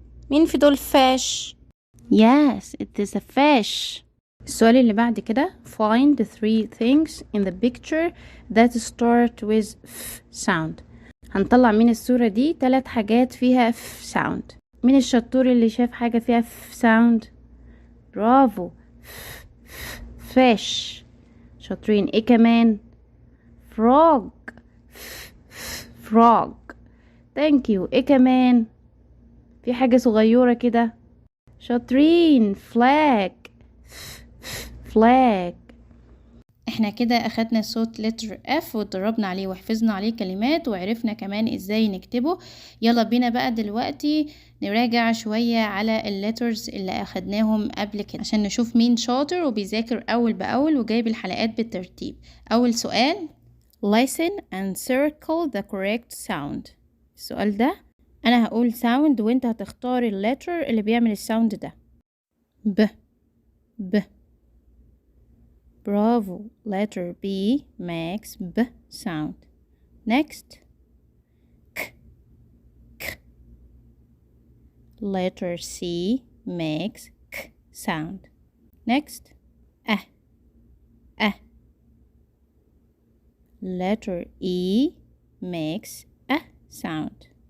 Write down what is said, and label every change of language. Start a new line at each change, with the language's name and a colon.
Arabic: مين في دول
English: fish؟ yes it is a fish.
Arabic: السؤال اللي بعد كده
English: find 3 things in the picture that start with f sound.
Arabic: هنطلع من الصورة دي 3 حاجات فيها f sound. مين الشطور اللي شاف حاجة فيها f sound؟ برافو، fish. شاطرين. ايه كمان؟
English: frog frog. thank you.
Arabic: ايه كمان؟ في حاجة صغيرة كده. شاطرين،
English: flag flag.
Arabic: احنا كده اخدنا صوت letter F واتدربنا عليه وحفظنا عليه كلمات وعرفنا كمان ازاي نكتبه. يلا بينا بقى دلوقتي نراجع شوية على الليترز اللي اخدناهم قبل كده عشان نشوف مين شاطر وبيذاكر اول باول وجايب الحلقات بالترتيب. اول سؤال
English: listen and circle the correct sound.
Arabic: السؤال ده انا هقول sound وانت هتختار الليتر اللي بيعمل الساوند ده. ب ب.
English: برافو، letter B makes B sound. next k k. letter C makes k sound. next letter E makes a sound.